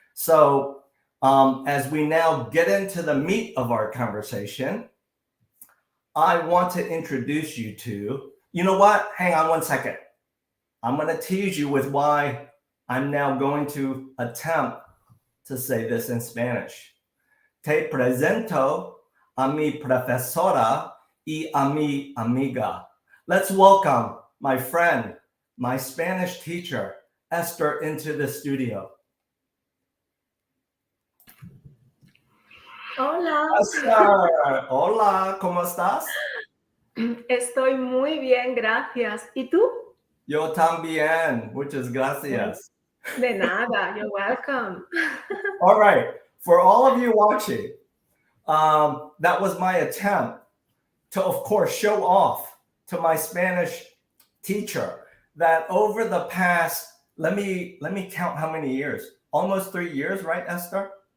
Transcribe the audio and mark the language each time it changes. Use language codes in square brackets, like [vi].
[en] So, as we now get into the meat of our conversation, I want to introduce you to, you know what? Hang on one second. I'm going to tease you with why I'm now going to attempt to say this in Spanish. [es] Te presento a mi profesora y a mi amiga. [en] Let's welcome my friend, my Spanish teacher, Esther, into the studio. [es] Hola. Esther, hola, ¿cómo estás? Estoy muy bien, gracias. ¿Y tú? Yo también, muchas gracias. De nada, [en] you're welcome. All right, for all of you watching, that was my attempt to, of course, show off to my Spanish teacher that over the past, let me count how many years, almost 3 years, right, Esther?